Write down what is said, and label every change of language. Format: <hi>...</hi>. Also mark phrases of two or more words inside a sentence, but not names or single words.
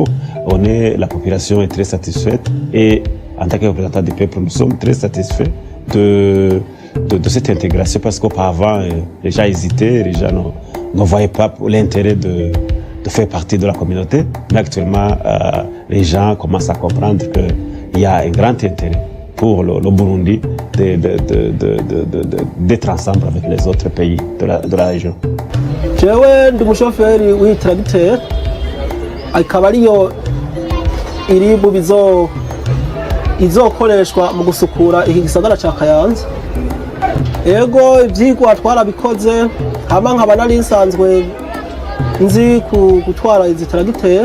<fr>La population est très satisfaite et en tant que représentant du peuple, nous sommes très satisfaits de cette intégration parce qu'auparavant, les gens hésitaient, les gens ne voyaient pas l'intérêt de faire partie de la communauté. Mais actuellement, les gens commencent à comprendre qu'il y a un grand intérêt pour le Burundi d'être ensemble avec les autres pays de la région.</fr> <rn>Jewe ndi umushoferi w'itracteur akaba ariyo iri mu izokoreshwa mu gusukura iki gisagara ca Kayanza. Ego ivyigwa twarabikoze hama nkaba nari nsanzwe nzi gutwara izi tracteur.</rn>